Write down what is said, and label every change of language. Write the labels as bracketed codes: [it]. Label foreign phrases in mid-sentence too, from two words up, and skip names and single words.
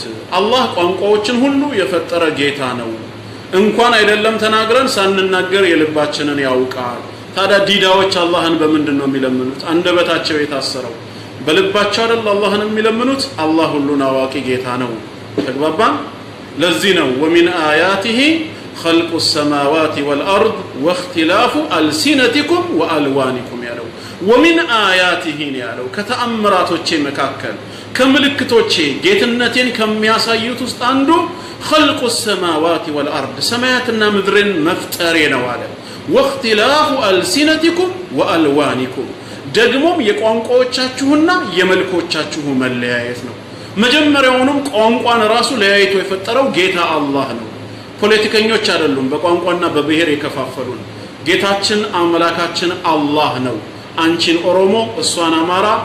[am] አላህ ቋንቋዎችን ሁሉ የፈጠረ ጌታ ነው። እንኳን አይደለም ተናግረን ሳንናገር የልባችንን ያውቃል። ታዲያ ዲዳዎች አላህን በምንድን ነው የሚለምኑት? አንደበታቸው የታሰረው በልባቸው አይደል አላህን የሚለምኑት? አላህ ሁሉን አዋቂ ጌታ ነው። ተግባባን? ለዚህ ነው [ar] ومن آياته خلق السماوات والأرض واختلاف ألسنتكم وألوانكم [am] ያለው [ar] ومن آياته [am] ያለው ከተአምራቶቼ መካከል ከምልክቶቼ ጌትነቴን ከሚያሳዩት ውስጥ አንዱ [ar] خلق السماوات والأرض [am] ሰማያትና ምድርን መፍጠሬ ነው አለ። [ar] واختلاف ألسنتكم وألوانكم [am] ደግሞም የቋንቋዎቻችሁና የመልኮቻችሁ መለያየት ነው። መጀመሪያውንም ቋንቋን ራሱ ለያይቶ የፈጠረው ጌታ አላህ ነው። ፖለቲከኞች አይደሉም በቋንቋና በብሔር የከፋፈሉን። ጌታችን አምላካችን አላህ ነው። አንቺን ኦሮሞ፣ እሷን አማራ፣